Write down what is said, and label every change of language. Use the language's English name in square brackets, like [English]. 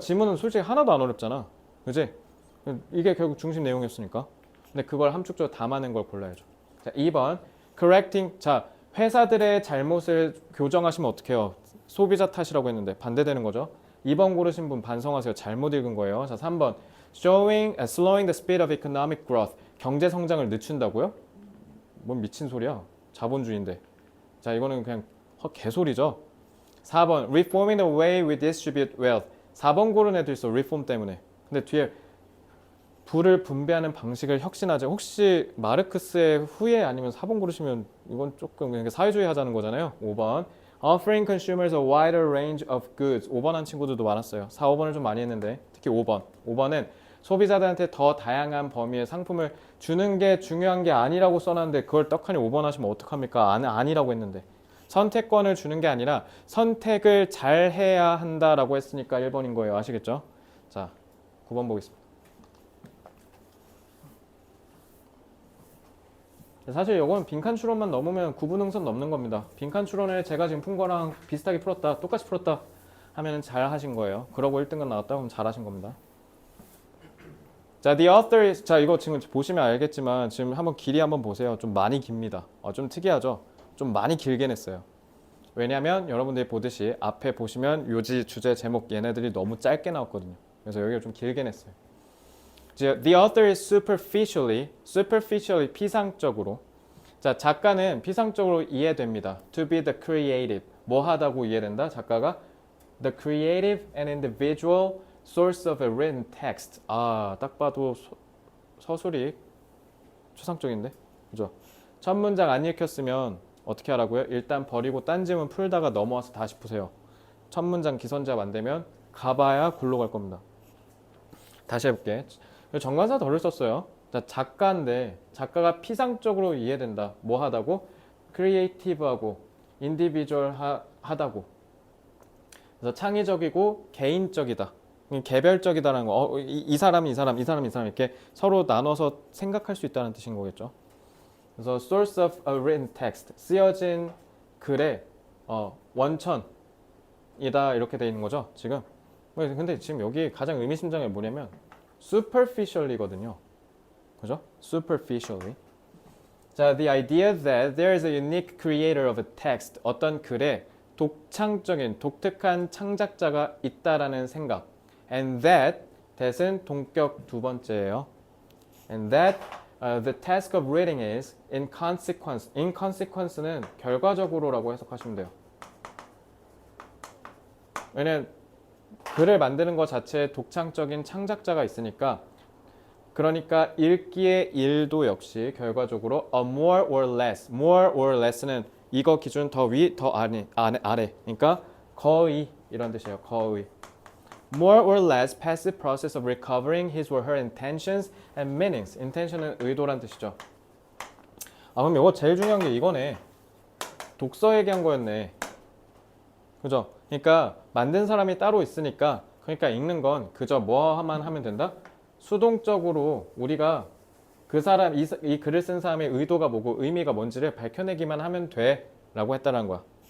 [Korean] 지문은 솔직히 하나도 안 어렵잖아. 그지? 이게 결국 중심 내용이었으니까. 근데 그걸 함축적으로 담아낸 걸 골라야죠. 자, 2번. correcting. 자, 회사들의 잘못을 교정하시면 어떡해요? 소비자 탓이라고 했는데 반대되는 거죠. 2번 고르신 분 반성하세요. 잘못 읽은 거예요. 자, 3번. [English] slowing the speed of economic growth. [Korean] 경제 성장을 늦춘다고요? 뭔 미친 소리야. 자본주의인데. 자, 이거는 그냥 개소리죠. [English] 4번. reforming the way we distribute wealth. [Korean] 4번 고른 애도 있어. [English] reform [Korean] 때문에. 근데 뒤에 부를 분배하는 방식을 혁신하자. 혹시 마르크스의 후예 아니면 4번 고르시면 이건 조금 그냥 사회주의 하자는 거잖아요. 5번. [English] offering consumers a wider range of goods. [Korean] 5번 한 친구들도 많았어요. 4, 5번을 좀 많이 했는데 특히 5번. 5번은 소비자들한테 더 다양한 범위의 상품을 주는 게 중요한 게 아니라고 써놨는데 그걸 떡하니 5번 하시면 어떡합니까? 아니라고 했는데. 선택권을 주는 게 아니라 선택을 잘 해야 한다라고 했으니까 1번인 거예요. 아시겠죠? 자, 9번 보겠습니다. 사실 이건 빈칸 추론만 넘으면 구분응선 넘는 겁니다. 빈칸 추론을 제가 지금 푼 거랑 비슷하게 풀었다, 똑같이 풀었다 하면 잘 하신 거예요. 그러고 1등급 나왔다 그러면 잘 하신 겁니다. 자, [English] the author is, [Korean] 자, 이거 지금 보시면 알겠지만 지금 한번 길이 한번 보세요. 좀 많이 깁니다. 좀 특이하죠? 좀 많이 길게 냈어요. 왜냐면 여러분들이 보듯이 앞에 보시면 요지, 주제, 제목 얘네들이 너무 짧게 나왔거든요. 그래서 여기를 좀 길게 냈어요. [English] The author is superficially [Korean] 피상적으로. 자, 작가는 피상적으로 이해됩니다. [English] To be the creative. [Korean] 뭐 하다고 이해된다? 작가가 [English] the creative and individual source of a written text. [Korean] 딱 봐도 서술이 추상적인데? 그죠? 첫 문장 안 읽혔으면 어떻게 하라고요? 일단 버리고 딴 질문 풀다가 넘어와서 다시 푸세요. 첫 문장 기선제압 안 되면 가봐야 굴러 갈 겁니다. 다시 해볼게. 정관사 덜을 썼어요. 자, 작가인데 작가가 피상적으로 이해된다. 뭐 하다고? 크리에이티브하고 인디비주얼 하다고. 그래서 창의적이고 개인적이다. 개별적이다라는 거. 이 사람 이렇게 서로 나눠서 생각할 수 있다는 뜻인 거겠죠. 그래서 [English] source of a written text [Korean] 쓰여진 글의 원천이다 이렇게 돼 있는 거죠. 지금. 근데 지금 여기 가장 의미심장한 게 뭐냐면 superficially거든요. 그죠? superficially. [English] 자, the idea that there is a unique creator of a text. [Korean] 어떤 글에 독창적인, 독특한 창작자가 있다라는 생각. And that은 동격 두 번째예요. [English] And that the task of reading is in consequence. [Korean] in consequence는 결과적으로라고 해석하시면 돼요. 왜냐면 글을 만드는 것 자체에 독창적인 창작자가 있으니까 그러니까 읽기의 일도 역시 결과적으로 [English] a more or less [Korean] 는 이거 기준 더 위, 더 아래. 그러니까 거의 이런 뜻이에요. 거의. [English] More or less passive process of recovering his or her intentions and meanings. [Korean] intention은 의도란 뜻이죠. 그럼 이거 제일 중요한 게 이거네. 독서 얘기한 거였네. 그죠? 그러니까 만든 사람이 따로 있으니까 그러니까 읽는 건 그저 뭐만 하면 된다? 수동적으로 우리가 그 사람 이 글을 쓴 사람의 의도가 뭐고 의미가 뭔지를 밝혀내기만 하면 돼 라고 했다는 거야.